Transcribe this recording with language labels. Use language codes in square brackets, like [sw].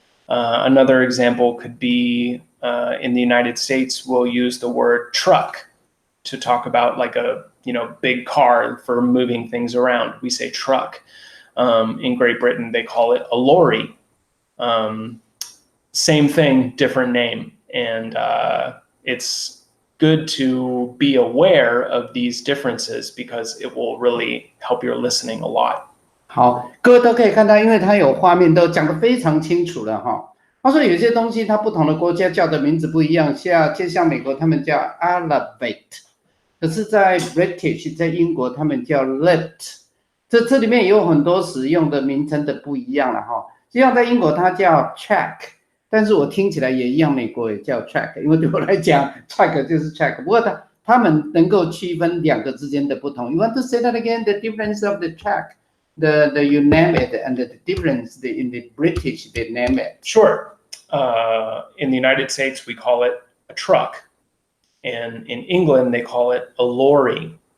[en] Another example could be in the United States, we'll use the word truck to talk about like a big car for moving things around. We say truck. In Great Britain, they call it a lorry. Same thing, different name. And it's good to be aware of these differences because it will really help your listening a lot. [zh] 好，各位都可以看到，因为他有画面都讲得非常清楚了他说有些东西它不同的国家叫的名字不一样，就像美国他们叫 elevate， 可是在 British 在英国他们叫 lift， 这里面也有很多使用的名称的不一样了就像在英国它叫 track， 但是我听起来也一样，美国也叫 track， 因为对我来讲 track 就是 track， 不过他们能够区分两个之间的不同。 [en] You want to say that again? The difference of the track, the you name it, and the difference in the British they name it. Sure. In the United States, we call it a truck, and in England, they call it a lorry.